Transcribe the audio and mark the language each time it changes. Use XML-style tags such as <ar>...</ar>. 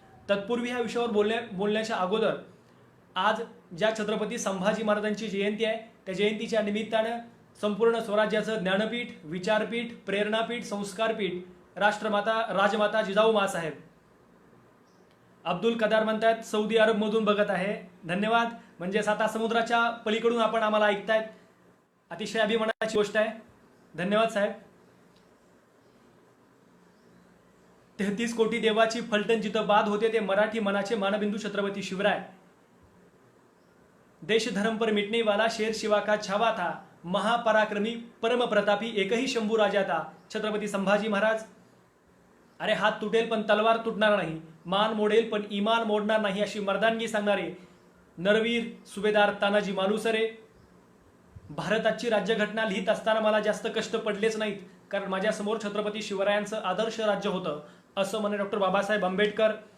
<mr>तत्पूर्वी ह्या विषयावर बोलण्याच्या अगोदर आज ज्या छत्रपती संभाजी महाराजांची जयंती आहे त्या जयंतीच्या निमित्तानं संपूर्ण स्वराज्याचं ज्ञानपीठ, विचारपीठ, प्रेरणापीठ, संस्कारपीठ, राष्ट्रमाता राजमाता जिजाऊ मासाहेब अब्दुल कदार म्हणतात सौदी अरबमधून बघत आहे. धन्यवाद. म्हणजे साता समुद्राच्या पलीकडून आपण आम्हाला ऐकतायत. अतिशय अभिमानाची गोष्ट आहे. धन्यवाद साहेब. 33 कोटी देवाची फलटण जिथं बाद होते ते मराठी मनाचे मानबिंदू छत्रपती शिवराय.</mr> <hi>देश धर्म पर मिटने वाला शेर शिवा का छावा था, महापराक्रमी परम प्रतापी एकही शंभू राजा था छत्रपती संभाजी महाराज.</hi> <mr>अरे हात तुटेल पण तलवार तुटणार नाही, मान मोडेल पण इमान मोडणार नाही अशी मर्दानगी सांगणारे नरवीर सुभेदार तानाजी मालुसरे. भारताची राज्यघटना लिहित असताना मला जास्त कष्ट पडलेच नाहीत, कारण माझ्यासमोर छत्रपती शिवरायांचं आदर्श राज्य होतं असं म्हणे डॉक्टर बाबासाहेब आंबेडकर.</mr>